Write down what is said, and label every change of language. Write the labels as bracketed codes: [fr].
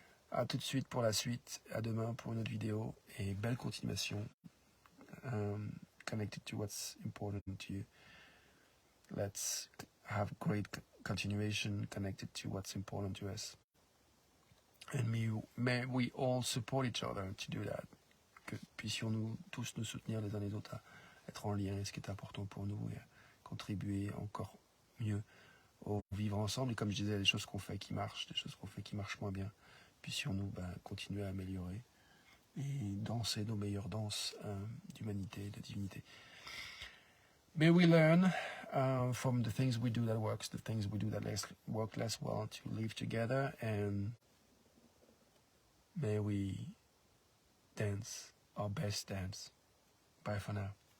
[fr] À tout de suite pour la suite, à demain pour une autre vidéo et belle continuation. [en] Connected to what's important to you. Let's have great continuation connected to what's important to us. And may we all support each other to do that. [fr] Que puissions-nous tous nous soutenir les uns les autres à être en lien avec ce qui est important pour nous et à contribuer encore mieux au vivre ensemble. Et comme je disais, des choses qu'on fait qui marchent, des choses qu'on fait qui marchent moins bien, puissions-nous continuer à améliorer et danser nos meilleures danses d'humanité, de divinité. [en] May we learn from the things we do that works, the things we do that work less well, to live together, and may we dance our best dance. Bye for now.